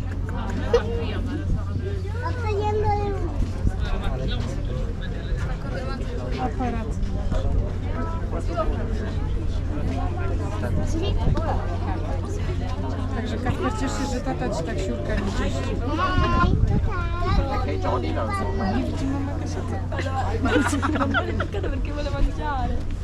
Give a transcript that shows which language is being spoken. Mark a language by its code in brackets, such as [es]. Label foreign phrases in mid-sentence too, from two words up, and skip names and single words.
[it] Sta tagliando le unghie. [pl] Także Kacper cieszy się, że tata ci tak siurka nie czyści. Nie widzi mama kaseta. [it] Perché vuole mangiare.